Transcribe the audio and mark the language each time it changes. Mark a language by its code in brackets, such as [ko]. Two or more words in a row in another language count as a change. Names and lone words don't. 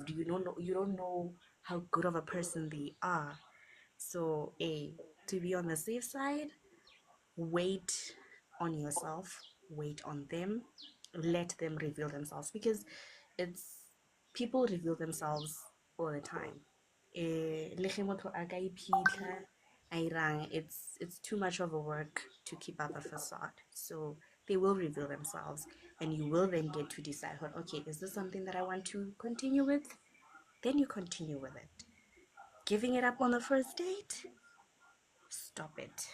[en] You don't know how good of a person they are. So, to be on the safe side, wait on yourself, wait on them, let them reveal themselves, because it's people reveal themselves all the time. [tn] Le ge motho a ka iphitlha a irang, [en] it's too much of a work to keep up a facade. So they will reveal themselves, and you will then get to decide, what, okay, is this something that I want to continue with? Then you continue with it. Giving it up on the first date? Stop it.